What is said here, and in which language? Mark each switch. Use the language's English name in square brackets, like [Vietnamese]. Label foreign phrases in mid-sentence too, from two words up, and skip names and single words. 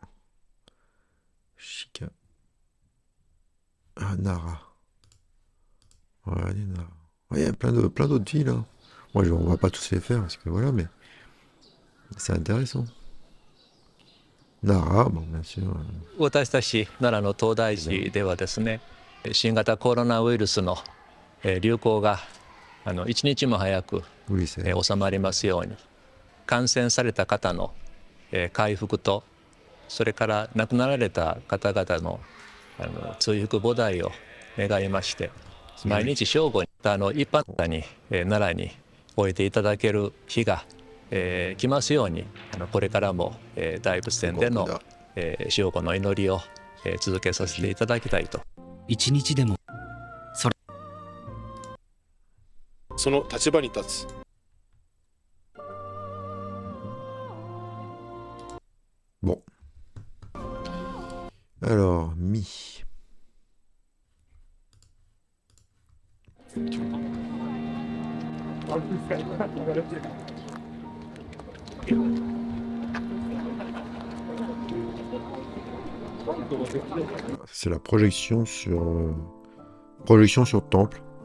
[French] Chica. Ah, Nara. Regardez Nara. Ouais, il y a plein d'autres villes. Hein. Moi, on va pas tous les faire, parce que voilà, mais c'est intéressant. Nara, bon, bien sûr. [Japanese] 私たち奈良の東大寺ではですね、新型コロナウイルスの流行が一日も早く [French] Oui, c'est... [Japanese] 収まりますように、感染された方の回復と、それから亡くなられた方々の追復菩提を願いまして、毎日正午に一般の方に奈良に終えていただける日が来ますように、これからも大仏殿での正午の祈りを続けさせていただきたいと。一日でもその立場に立つ。 [French] Bon. Alors, Mi. C'est la projection sur temple.